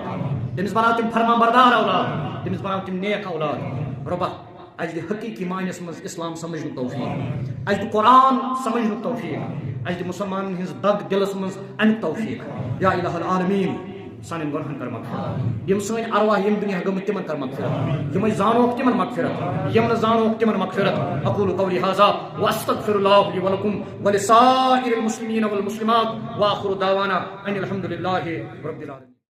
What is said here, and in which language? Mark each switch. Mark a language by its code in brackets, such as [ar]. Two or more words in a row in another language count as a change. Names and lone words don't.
[ks] تٔمِس بناو تِم فرمان بردار اولاد تٔمِس بناو تِم نیک اولاد رۄبا اَسہِ دِ حقیٖقی معنیَس منٛز اِسلام سمجھنُک توفیٖق اَسہِ دِ قرآن سمجھنُک توفیٖق اَسہِ دِ مُسلمانن ہٕنٛز دگ دِلس منٛز اَمیُک توفیٖق [ar] یا الہ العالمیٖن [ks] سانٮ۪ن گۄنہن کر مغفرت یِم سٲنۍ ارواح ییٚمہِ دُنیا گٔمٕتۍ تِمن کر مغفرت یِم أسۍ زانوکھ تِمن مغفرت یِم نہٕ زانوکھ تِمن مغفرت [ar] اقول قولي هذا واستغفر الله لي ولكم ولسائر المسلمين والمسلمات واخر دعوانا ان الحمد لله رب العالمين.